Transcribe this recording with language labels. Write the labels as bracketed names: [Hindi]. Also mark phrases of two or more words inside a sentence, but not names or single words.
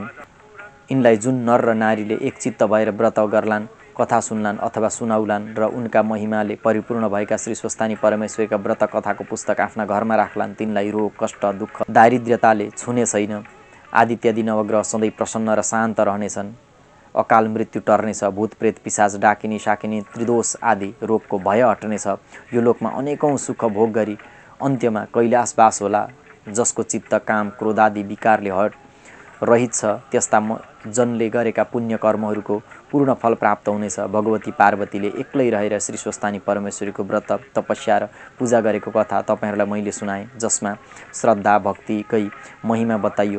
[Nepali] यिनलाई जुन नर र नारीले एकचित्त भएर व्रत गर्लान्, कथा सुन्लान् अथवा सुनाउलान् र उनका महिमाले परिपूर्ण भएका श्री स्वस्थानी परमेश्वरीका व्रत कथाको पुस्तक आफ्ना घरमा राख्लान्, तिनलाई रोग कष्ट दुःख दारिद्र्यताले छुने छैन। आदित्यादि नवग्रह सधैँ प्रसन्न र शान्त रहनेछन्। अकाल मृत्यु टर्नेछ। भूत प्रेत पिशाच डाकिनी शाकिनी त्रिदोष आदि रोगको भय हट्नेछ। यो लोकमा अनेकौँ सुख भोग गरी अन्त्यमा कैलाशवास होला, जसको चित्त काम क्रोधादि विकारले रहित छ त्यस्ता जनले गरेका पुण्य कर्महरूको पूर्ण फल प्राप्त हुनेछ। भगवती पार्वतीले एक्लै रहेर श्री स्वस्थानी परमेश्वरीको व्रत तपस्या र पूजा गरेको कथा तपाईँहरूलाई मैले सुनाएँ, जसमा श्रद्धा भक्तिकै महिमा बताइयो।